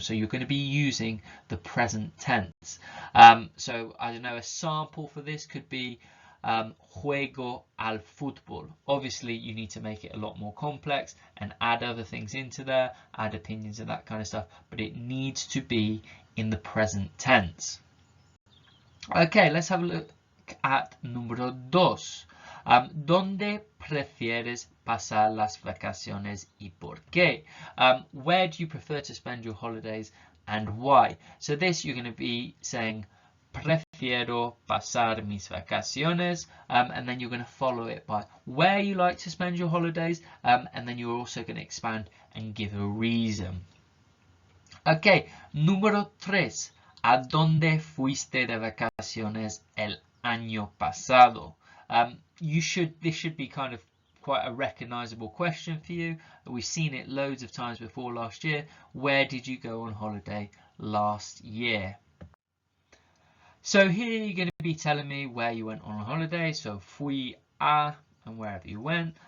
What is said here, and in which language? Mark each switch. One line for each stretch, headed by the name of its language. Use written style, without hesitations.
English: So you're going to be using the present tense. So I don't know, a sample for this could be
Spanish: juego al fútbol.
English: Obviously you need to make it a lot more complex and add other things into there, add opinions and that kind of stuff, but it needs to be in the present tense. Okay, let's have a look at número 2.
Spanish: ¿Dónde prefieres pasar las vacaciones y por qué?
English: Where do you prefer to spend your holidays and why? So this you're going to be saying
Spanish: prefiero pasar mis vacaciones,
English: and then you're going to follow it by where you like to spend your holidays, and then you're also going to expand and give a reason. Okay, número 3.
Spanish: ¿A dónde fuiste de vacaciones el año pasado?
English: This should be kind of quite a recognizable question for you. We've seen it loads of times before last year. Where did you go on holiday last year? So here you're going to be telling me where you went on holiday. So
Spanish: fui a
English: and wherever you went.